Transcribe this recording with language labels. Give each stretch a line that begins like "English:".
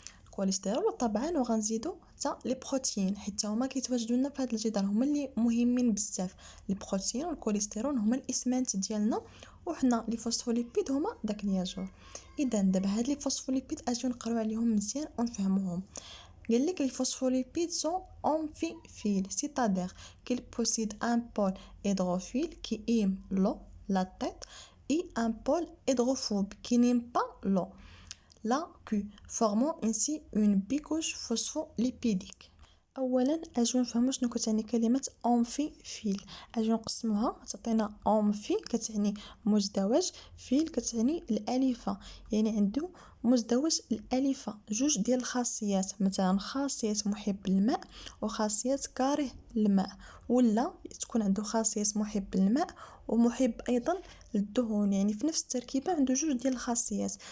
Arabic: الكوليسترول طبعا، وغنزيدوا حتى لي بروتين حتى هما كيتواجدوا لنا في هاد الجدار، هما اللي مهمين بزاف. لي بروتين والكوليسترول هما الاسمنت ديالنا، وحنا لي فوسفوليبيد هما داك الياجور. اذا دابا هاد لي فوسفوليبيد اجيو نقراو عليهم مزيان ونفهموهم. قال لك
French: les phospholipides sont amphiphiles, c'est-à-dire qu'ils possèdent un pôle hydrophile qui aime l'eau, la tête, et un pôle hydrophobe qui n'aime pas l'eau, la queue, formant ainsi une bicouche phospholipidique.
Arabic: اولا اجو نفهمو شنو كتعني كلمه امفيفيل. اجو نقسموها، تعطينا امفي كتعني مزدوج، فيل كتعني الالفه، يعني عنده مزدوج الالفه، جوج ديال الخاصيات، مثلا خاصيه محب الماء وخاصيه كاره الماء، ولا تكون عنده خاصيه محب الماء ومحب ايضا للدهون، يعني في نفس التركيبه عنده جوج ديال الخاصيات.